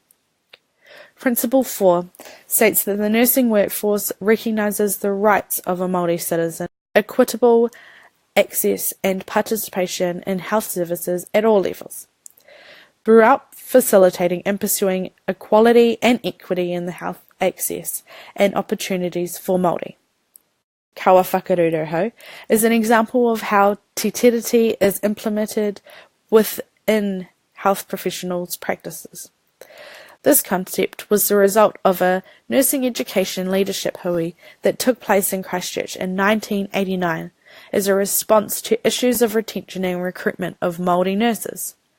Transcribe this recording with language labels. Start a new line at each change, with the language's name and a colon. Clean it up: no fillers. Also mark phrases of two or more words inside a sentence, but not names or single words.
English: Principle 4 states that the nursing workforce recognises the rights of a Māori citizen, equitable access and participation in health services at all levels, throughout facilitating and pursuing equality and equity in the health access and opportunities for Māori.
Māori: Kaua whakaruroho
English: is an example of how Te Tiriti is implemented within health professionals' practices. This concept was the result of a nursing education leadership hui that took place in Christchurch in 1989 as a response to issues of retention and recruitment of Māori nurses.